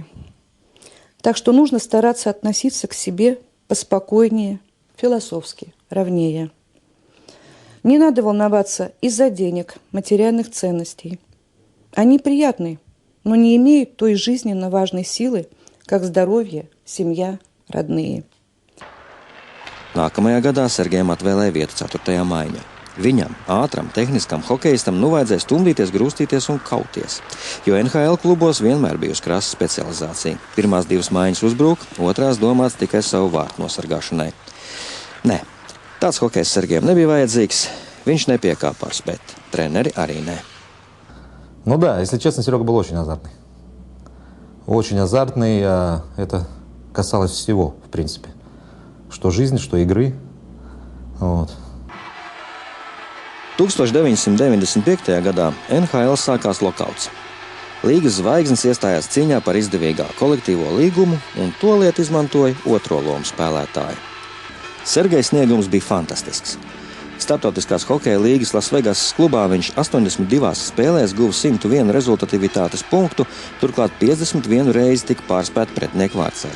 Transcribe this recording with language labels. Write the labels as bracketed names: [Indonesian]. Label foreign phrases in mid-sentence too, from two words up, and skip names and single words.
[Russian] Так что нужно стараться относиться к себе поспокойнее, философски, ровнее. Не надо волноваться из-за денег, материальных ценностей. Они приятны, но не имеют той жизненно важной силы, как здоровье, семья, родные. [Latvian] Nākamajā gadā Sergejam atvēlēja vietu 4. maiņā. Viņam, ātram, tehniskam hokejistam, vajadzēja stumdīties, grūstīties un kauties. Jo NHL klubos vienmēr bijusi krasa specializācija. Pirmās 2 maiņas uzbruk, otrās domāts tikai savu vārtu nosargāšanai. Nē, tāds hokejs Sergejam nebija vajadzīgs. Viņš nepiekāpās, bet treneri arī nē. [Russian] Ну да, если честно, Серега был очень азартный. Очень азартный. Это касалось всего, в принципе. Что жизни, что игры. Вот. [Latvian] 1995. gadā NHL sākās lokauts. Līgas zvaigznes iestājās cīņā par izdevīgāku kolektīvo līgumu, un to lietu izmantoja otro lomu spēlētāji. Sergejs sniegums bija fantastisks. Starptautiskās hokeja līgas Lasvegasas klubā viņš 82 spēlēs guva 101 rezultatīvitātes punktu, turklāt 51 reizi tika pārspēti pretinieku vārtsargi.